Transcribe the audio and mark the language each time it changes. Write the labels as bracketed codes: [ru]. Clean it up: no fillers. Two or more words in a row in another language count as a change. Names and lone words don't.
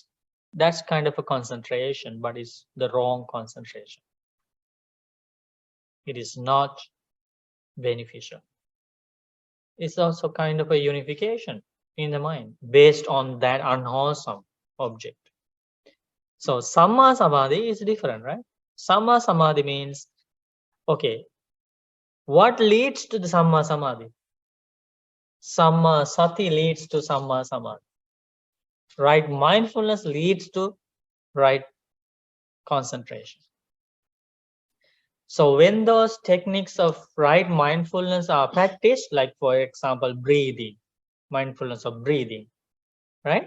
[en] That's kind of a concentration, but it's the wrong concentration. It is not beneficial. It's also kind of a unification in the mind based on that unwholesome object. So [pi] samma samadhi [en] is different, right? [pi] Samma samadhi [en] means, okay, What leads to the [pi] Samma Samadhi? Samma Sati [en] leads to [pi] Samma Samadhi. [en] Right mindfulness leads to right concentration. So when those techniques of right mindfulness are practiced, like for example, breathing, mindfulness of breathing, right?